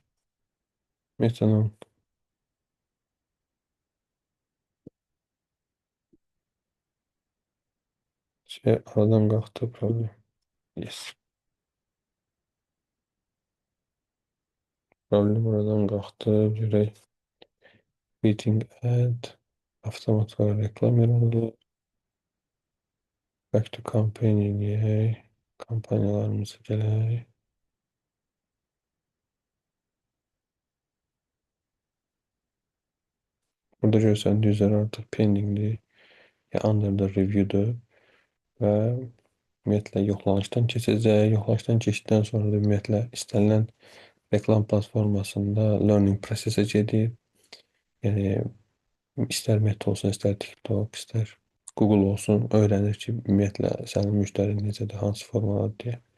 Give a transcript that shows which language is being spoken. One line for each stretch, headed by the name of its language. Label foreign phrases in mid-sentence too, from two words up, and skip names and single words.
Turkish: Mesela şey aradan kalktı problem. Yes. Problem aradan kalktı. Görək.
Azerbaijani: Meeting ad. Avtomat var reklam yarandı.
English: Back to campaign eləyək.
Azerbaijani: Kampanyalarımızı gələk. Burada görsəndiyi üzere artıq pendingdir.
English: Ya under the review'dur.
Azerbaijani: Və ümumiyyətlə yoxlanışdan keçəcək. Yoxlanışdan keçdikdən sonra da ümumiyyətlə istənilən reklam platformasında learning prosese gedir. Yəni istər Meta olsun, istər TikTok, istər Google olsun, öyrənir ki, ümumiyyətlə sənin müştərin necədir, hansı formalar deyə.